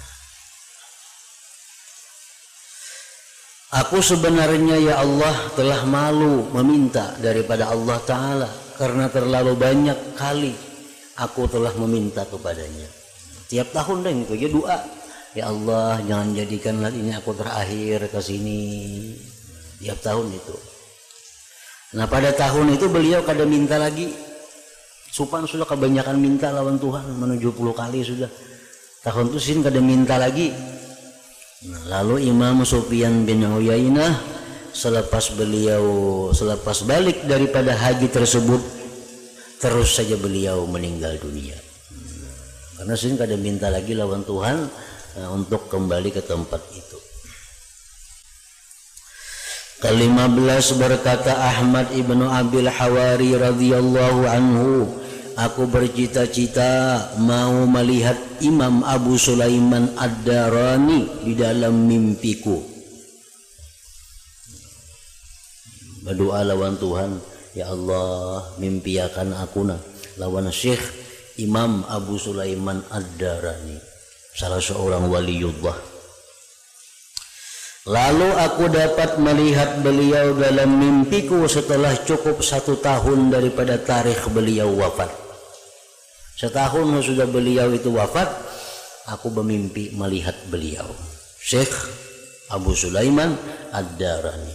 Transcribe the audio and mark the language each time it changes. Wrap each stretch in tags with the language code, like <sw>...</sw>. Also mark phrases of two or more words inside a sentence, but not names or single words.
<id>Aku sebenarnya ya Allah telah malu meminta daripada Allah Ta'ala, karena terlalu banyak kali aku telah meminta kepadanya. Tiap tahun deh itu aja doa, ya Allah jangan jadikanlah ini aku terakhir ke sini.</id> <bjn>Tiap tahun itu. Nah pada tahun itu beliau kada minta lagi. Supan sudah kebanyakan minta lawan Tuhan, 70 kali sudah. Tahun itu sin kada minta lagi.</bjn> <id>Nah, lalu Imam Sufyan bin Uyainah selepas balik daripada haji tersebut, terus saja beliau meninggal dunia.</id> <bjn>Karena sin kada minta lagi lawan Tuhan untuk kembali ke tempat itu.</bjn> <id>Ke-15 berkata Ahmad ibnu Abil Hawari</id> <ar>رضي الله عنه,</ar> <id>aku bercita-cita mau melihat Imam Abu Sulaiman Ad-Darani di dalam mimpiku.</id> <bjn>Berdoa lawan Tuhan, ya Allah, mimpiakan aku lawan Syekh Imam Abu Sulaiman Ad-Darani,</bjn> <id>salah seorang waliullah. Lalu aku dapat melihat beliau dalam mimpiku setelah cukup 1 tahun daripada tarikh beliau wafat. Setahun sudah beliau itu wafat, aku bermimpi melihat beliau, Syekh Abu Sulaiman Ad-Darani.</id>